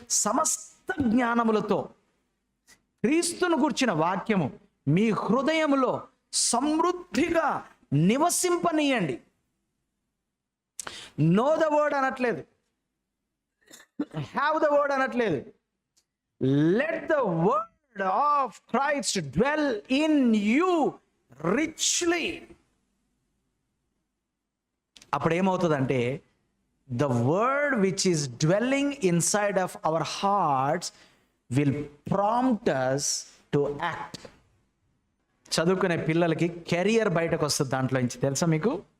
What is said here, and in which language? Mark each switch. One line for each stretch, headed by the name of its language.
Telugu: సమస్త జ్ఞానములతో క్రీస్తును గూర్చిన వాక్యము మీ హృదయములో సమృద్ధిగా నివసింపనీయండి.
English: know the word
Telugu: అనట్లేదు,
English: Have the word అనట్లేదు. Let the word of Christ dwell in you richly.
Telugu: అప్పుడు ఏమవుతుందంటే
English: the word which is dwelling inside of our hearts will prompt us to act.
Telugu: చదువుకునే పిల్లలకి కెరియర్ బయటకు వస్తుంది దాంట్లో నుంచి, తెలుసా మీకు?